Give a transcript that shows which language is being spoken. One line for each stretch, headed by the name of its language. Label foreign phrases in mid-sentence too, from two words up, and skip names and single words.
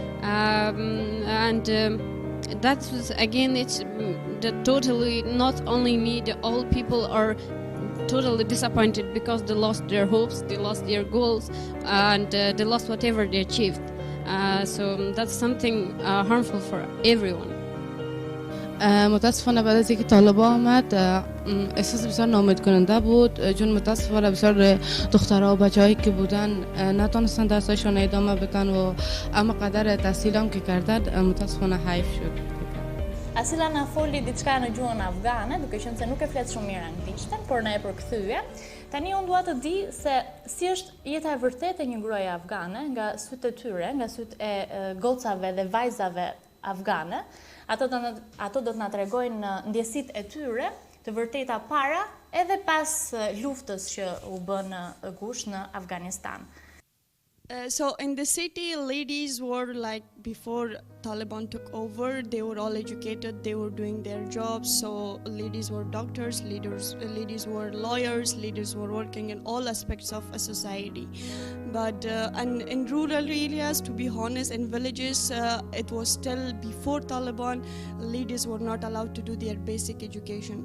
English: That was, again, it's totally not only me, all people are totally disappointed because they lost their hopes, they lost their goals, and they lost whatever they achieved. So that's something harmful for everyone.
Persian: متاسفانه بعد از اینکه طالبان آمد احساس بسیار ناامید کننده بود، چون متاسفانه بسیار دخترها و بچه‌هایی که بودن نتونستن درسشون ادامه بدن و اما قدر تحصیل هم که کردن متاسفانه حیف شد.
Albanian: Asila na foli diçka në gjuhën afgane, duke qenë se nuk e flet shumë mirë anglishtën, por na e përkthye. Tani unë dua të di se si është jeta e vërtetë e një gruaje afgane nga sytë e tyre, nga sytë e gocave dhe vajzave afgane. Ato do të na tregojnë ndjesitë e tyre, të vërteta para edhe pas luftës që u bën gush në Afganistan.
English: So in the city, ladies were like, before Taliban took over, they were all educated, they were doing their jobs. So ladies were doctors, ladies were lawyers, ladies were working in all aspects of a society. But and in rural areas, to be honest, in villages, it was still before Taliban, ladies were not allowed to do their basic education.